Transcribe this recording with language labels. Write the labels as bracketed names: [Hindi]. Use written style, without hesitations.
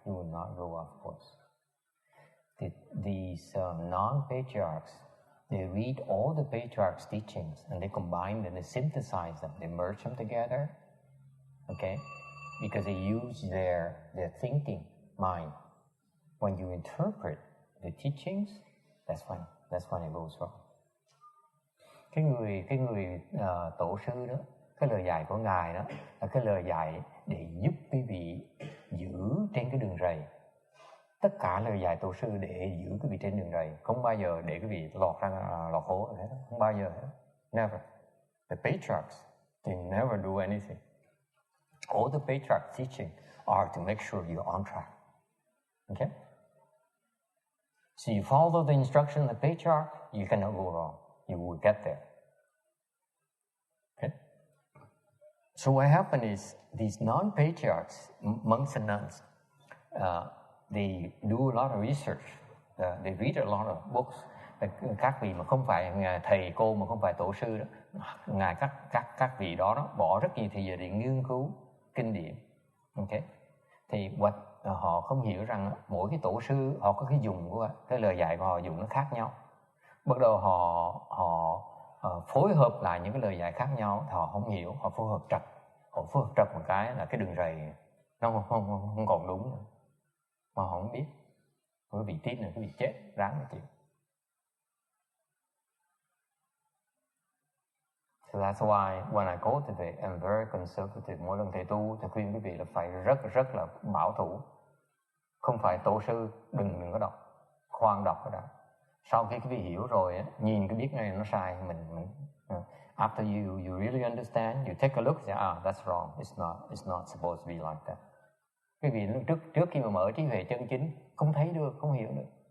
[English] You will not go off course. These non-patriarchs, they read all the patriarchs' teachings and they combine them, they synthesize them, they merge them together, okay? Because they use their thinking mind. When you interpret the teachings, that's when it goes wrong. [Vietnamese] cái người tổ sư đó, cái lời dạy của ngài đó là cái lời dạy để giúp quý vị giữ trên cái đường rầy. Tất cả lời dạy tổ sư để giữ quý vị trên đường rầy, không bao giờ để quý vị lọt hố hết, không bao giờ hết. [English] Never. The patriarchs, they never do anything. All the patriarchs' teaching are to make sure you're on track. Okay? So you follow the instruction of the patriarch, you cannot go wrong. You will get there. Okay? So what happened is these non-patriarchs, monks and nuns, they do a lot of research. They read a lot of books. [Vietnamese] Các vị mà không phải thầy cô mà không phải tổ sư đó, ngài các vị đó bỏ rất nhiều thời giờ để nghiên cứu kinh điển. Okay? Thì họ không hiểu rằng mỗi cái tổ sư họ có cái dùng của cái lời dạy của họ dùng nó khác nhau. Bắt đầu họ phối hợp lại những cái lời dạy khác nhau thì họ không hiểu, họ phối hợp trật một cái là cái đường rầy nó không còn đúng nữa. Mà họ không biết. Quý vị tiếp này quý vị chết ráng cái chịu. [English] So that's why when I cultivate, I'm very conservative. [Vietnamese] Mỗi lần thầy tu thì khuyên quý vị là phải rất là bảo thủ. Không phải tổ sư, đừng có đọc, khoan đọc cái đó. Sau khi quý vị hiểu rồi, nhìn cái biết ngay nó sai, mình [English] after you really understand, you take a look, say, that's wrong, it's not supposed to be like that. [Vietnamese] Quý vị trước khi mà mở trí huệ chân chính, không thấy được, không hiểu được.